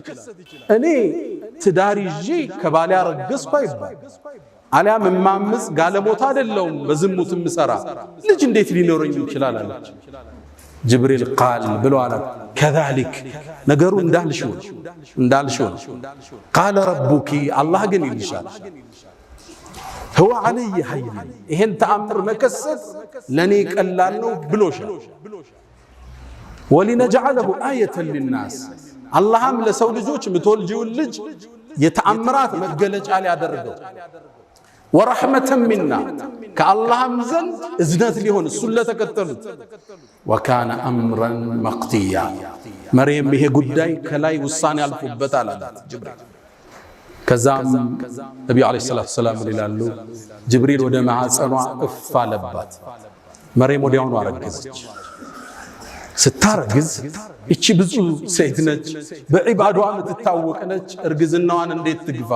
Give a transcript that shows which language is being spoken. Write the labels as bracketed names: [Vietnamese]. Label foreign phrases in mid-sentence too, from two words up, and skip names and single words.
[Amharic] እኔ ትዳር ይዤ ከባሌ አረገዝኩ አይባል አሊያም እማምስ ጋለሞታ አይደለሁም በዝሙት ምሰራ ልጅ እንዴት ሊኖረኝ ይችላል አለች። ጅብሪል ቃል ብሎ አለ ከዛሊክ ነገሩ እንዳልሽው [Arabic] قال ربك [Amharic] አላህ ግን ይልሻል [Arabic] هو علي هين [Amharic] ይሄን ተአምር መከሰት ለኔ ቀላል ነው ብሎሻል። [Arabic] ولنجعله آية للناس [Amharic] አላህም ለሰው ልጆች ምትወልጂውን ልጅ የተአምራት መገለጫ ሊያደርገው [Arabic] ورحمة منا [Amharic] ከአላህም ዘንድ እዝነት ሊሆን እሱን ለተከተሉት [Arabic] وكان أمرا مقضيا [Amharic] መርየም ይሄ ጉዳይ ከላይ ውሳኔ አልፎበታል አላት ጅብሪል። ከዛም ነቢዩ [Arabic] عليه الصلاة والسلام [Amharic] ይላሉ ጅብሪል ወደ ማዕፀኗ እፍ አለባት። መርየም ወዲያውኑ አረገዘች። ስታረግዝ እቺ ብዙ ሴት ነች፣ በዒባዷ የምትታወቅ ነች። እርግዝናዋን እንዴት ትግፋው?